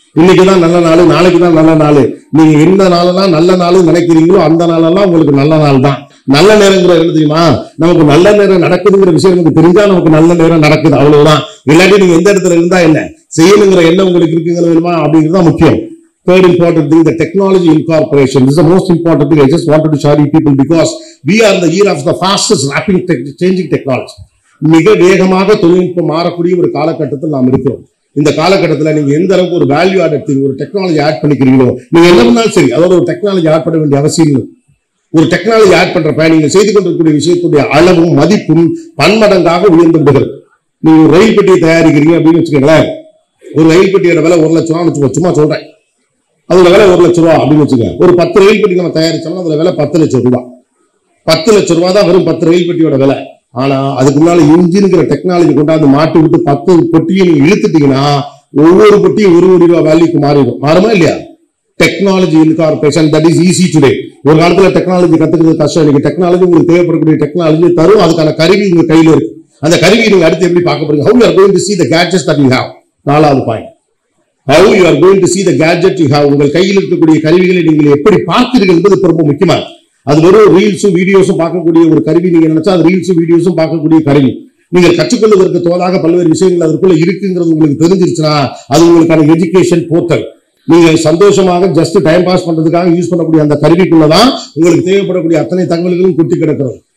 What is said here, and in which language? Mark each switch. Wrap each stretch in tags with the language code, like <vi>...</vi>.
<ta>இன்னைக்குதான் நல்ல நாள், நாளைக்கு தான் நல்ல நாள். நீங்க எந்த நாளெல்லாம் நல்ல நாள் நினைக்கிறீங்களோ அந்த நாளெல்லாம் உங்களுக்கு நல்ல நாள் தான். நல்ல நேரங்கிற என்ன தெரியுமா, நமக்கு நல்ல நேரம் நடக்குதுங்கிற விஷயம் நமக்கு தெரிஞ்சா நமக்கு நல்ல நேரம் நடக்குது, அவ்வளவுதான். இல்லாட்டி நீங்க எந்த இடத்துல இருந்தா என்ன செய்யணுங்கிற எண்ணம் உங்களுக்கு இருக்குங்கிறதுமா அப்படிங்கிறது தான் முக்கியம்.</ta> <en>Third important thing, the technology incorporation. This is the most important thing. I just wanted to share with people because we are in the era of the fastest rapid changing technology.</en> <ta>மிக வேகமாக தொழில்நுட்பம் மாறக்கூடிய ஒரு காலகட்டத்தில் நாம் இருக்கிறோம். இந்த காலகட்டத்தில் நீங்க எந்த அளவுக்கு ஒரு வேல்யூ ஆட் எடுத்து ஒரு டெக்னாலஜி ஆட் பண்ணிக்கிறீங்களோ, நீங்க என்ன பண்ணாலும் சரி அதோட ஒரு டெக்னாலஜி ஆட் பண்ண வேண்டிய அவசியம் இல்லை. ஒரு டெக்னாலஜி ஆட் பண்றப்ப நீங்க செய்து கொண்டிருக்கக்கூடிய விஷயத்துடைய அளவும் மதிப்பும் பன்மடங்காக உயர்ந்து விடுகிறது. நீங்க ஒரு ரயில் பெட்டியை தயாரிக்கிறீங்க அப்படின்னு வச்சுக்கோங்களேன். ஒரு ரயில் பெட்டியோட விலை 1 லட்சம் ரூபான்னு வச்சுக்கோ, சும்மா சொல்றேன். அதோட விலை 1 லட்சம் ரூபா அப்படின்னு வச்சுக்கோங்க. ஒரு 10 ரயில் பெட்டி நம்ம தயாரிச்சோம்னா அதோட விலை 10 லட்சம் ரூபாய். 10 லட்சம் ரூபாய் தான் வெறும் 10 ரயில் பெட்டியோட விலை. ஆனா அதுக்கு முன்னால இன்ஜின்ங்கிற டெக்னாலஜி கொண்டாந்து மாட்டி விட்டு 10 பொட்டியை நீங்க இழுத்துட்டீங்கன்னா ஒவ்வொரு பொட்டியும் 1 கோடி ரூபாய் வேல்யூக்கு மாறிடும். மாறுமா இல்லையா?</ta> <en>Technology incorporation that is easy today.</en> <ta>ஒரு காலத்துல டெக்னாலஜி கத்துக்கிறது கஷ்டம். இன்னைக்கு டெக்னாலஜி உங்களுக்கு தேவைப்படக்கூடிய டெக்னாலஜி தரும். அதுக்கான கருவி உங்க கையில இருக்கு. அந்த கருவியை நீங்க அடுத்து எப்படி பார்க்க போறீங்க?</ta> <en>How you are going to see the gadgets that you have.</en> <ta>4வது point,</ta> <en>how you are going to see the gadget you have.</en> <ta>உங்கள் கையில் இருக்கக்கூடிய கருவிகளை நீங்கள் எப்படி பார்க்கிறீர்கள் என்பது ரொம்ப முக்கியமா. அது வெறும் ரீல்ஸும் வீடியோஸும் பார்க்கக்கூடிய ஒரு கருவி நீங்க நினைச்சா அது ரீல்ஸும் வீடியோஸும் பார்க்கக்கூடிய கருவி. நீங்கள் கற்றுக்கொள்வதற்கு தோதாக பல்வேறு விஷயங்கள் அதுக்குள்ள இருக்குங்கிறது உங்களுக்கு தெரிஞ்சிருச்சுன்னா அது உங்களுக்கான எஜுகேஷன் போர்ட்டல். நீங்க சந்தோஷமாக ஜஸ்ட் டைம் பாஸ் பண்றதுக்காக யூஸ் பண்ணக்கூடிய அந்த கருவிக்குள்ளதான் உங்களுக்கு தேவைப்படக்கூடிய அத்தனை தகவல்களும் கொட்டி கிடக்கிறது.</ta>